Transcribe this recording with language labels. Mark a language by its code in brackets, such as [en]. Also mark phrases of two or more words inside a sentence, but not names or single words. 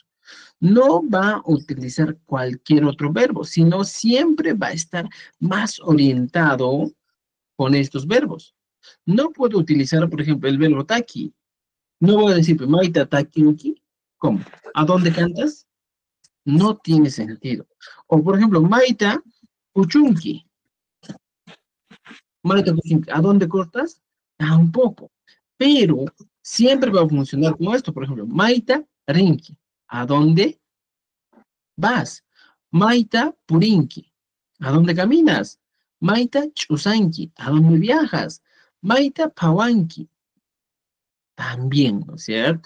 [es] No va a utilizar cualquier otro verbo, sino siempre va a estar más orientado con estos verbos. No puedo utilizar, por ejemplo, el verbo taki. No voy a decir, pues, [qu] Maita takinki. [es] ¿Cómo? ¿A dónde cantas? No tiene sentido. O, por ejemplo, [qu] Maita kuchunki. Maita kuchunki. [es] ¿A dónde cortas? Tampoco. Pero siempre va a funcionar como esto. Por ejemplo, [qu] Maita rinki. [es] ¿A dónde vas? [qu] Maita purinki. [es] ¿A dónde caminas? [qu] Maita chusanki. [es] ¿A dónde viajas? [qu] Maita pawanki. [es] También, ¿no es cierto?